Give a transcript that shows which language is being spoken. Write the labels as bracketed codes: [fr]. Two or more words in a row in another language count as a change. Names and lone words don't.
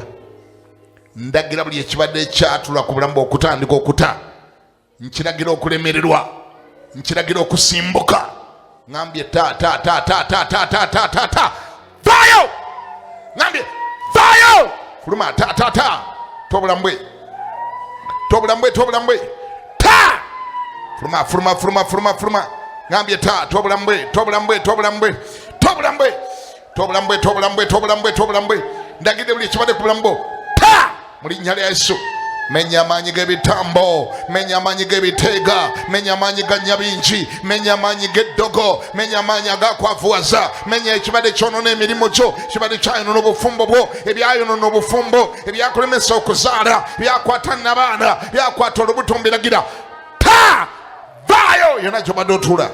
[lg] Ndagira buli ekibadde kyatula ku bulamu bwo okutandika okuta. Nkiragira okulemererwa, nkiragira okusimbuka. Ngambye ta ta ta ta ta ta ta ta ta ta vayo, ngambye vayo, fuluma ta ta ta, tobulambwe tobulambwe tobulambwe ta, fuluma fuluma fuluma fuluma fuluma, ngambye ta, tobulambwe tobulambwe tobulambwe tobulambwe tobulambwe tobulambwe tobulambwe tobulambwe. Ndagide buli ekibadde ku bulamu bwo ta mu linnya lya Yesu. Menya amaanyi g'ebitambo, menya amaanyi g'ebiteega, menya amaanyi ga nyabingi, menya amaanyi g'eddogo, menya amaanyi agakwavuwaza, menya ekibadde kyonoona emirimu gyo, ekibadde kyayonoona obufumbo bwo, ebyayonoona obufumbo, ebyakulemesa okuzaala, byakwata n'abaana, byakwata olubuto mbiragira ta vaayo yonna gy'obadde otuula.